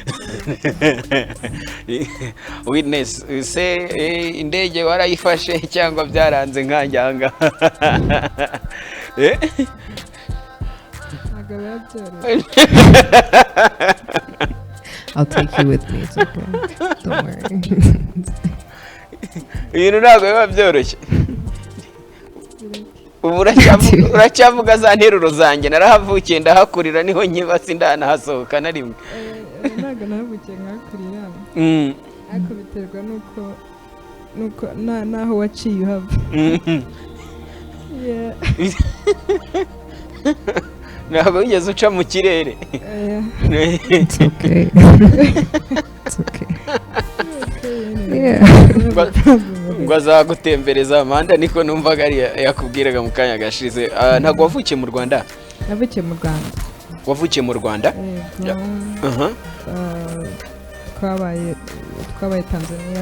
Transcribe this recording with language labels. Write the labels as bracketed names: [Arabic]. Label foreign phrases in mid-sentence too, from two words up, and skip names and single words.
[Kinyarwanda] Witness, se indege warayifashe cyangwa byaranze nkanjye anga? [English] I'll take you with me, it's okay. Don't worry. [Kinyarwanda] Ibintu ntabwo biba byoroshye. uracyavuga za nteruro zanjye narahavukiye ndahakurira niho nyibasi ndanahasohoka na rimwe ntabwo nahavukiye nkahakurira ariko biterwa nuko naho waciye uhava ntabwo wigeze uca mu kirere [English] It's okay. It's okay. [Kinyarwanda] ngo azagutembereza amanda niko numvaga ari yakubwiraga mu kanya gashize. Ntabwo wavukiye mu Rwanda? navukiye mu Rwanda. Wavukiye mu Rwanda? Twabaye Tanzania.